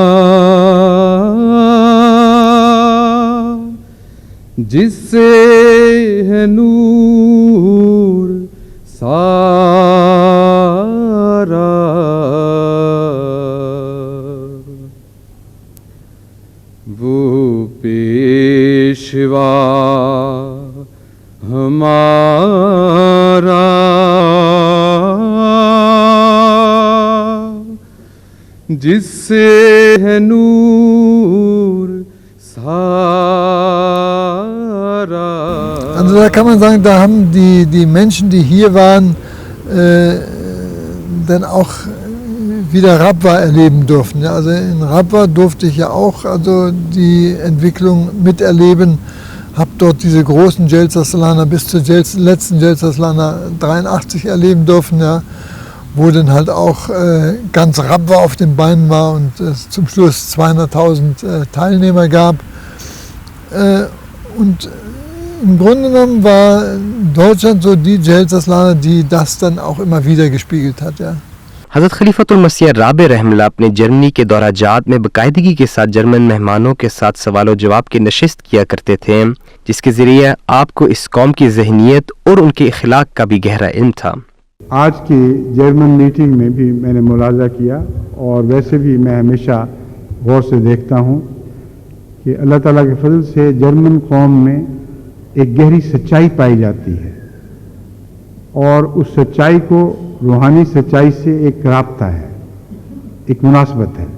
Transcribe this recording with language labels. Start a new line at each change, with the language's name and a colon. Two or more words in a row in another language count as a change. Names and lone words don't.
Urdu: جس سے ہے نور سارا، وہ پیشوا ہمارا جس سے ہے نور سارا.
German: Also da kann man sagen, da haben die Menschen, die hier waren, dann auch wieder Rabwa erleben durften. Ja, also in Rabwa durfte ich ja auch die Entwicklung miterleben, habe dort diese großen Jalsa Salana bis zur letzten Jalsa Salana 83 erleben dürfen, ja, wo dann halt auch ganz Rabwa auf den Beinen war und es zum Schluss 200.000 Teilnehmer gab. Und im Grunde genommen war Deutschland so die Jalsa Salana, die das dann auch immer wieder gespiegelt hat. Ja.
Urdu: حضرت خلیفۃ المسیح رابع رحمۃ اللہ اپنے جرمنی کے دورہ جات میں باقاعدگی کے ساتھ جرمن مہمانوں کے ساتھ سوال جواب کی نشست کیا کرتے تھے، جس کے ذریعے آپ کو اس قوم کی ذہنیت اور ان کے اخلاق کا بھی گہرا علم تھا. آج کی جرمن میٹنگ میں بھی میں نے ملاحظہ کیا اور ویسے بھی میں ہمیشہ غور سے دیکھتا ہوں کہ اللہ تعالیٰ کے فضل سے جرمن قوم میں ایک گہری سچائی پائی جاتی ہے اور اس سچائی کو روحانی سچائی سے ایک رابطہ ہے، ایک مناسبت ہے.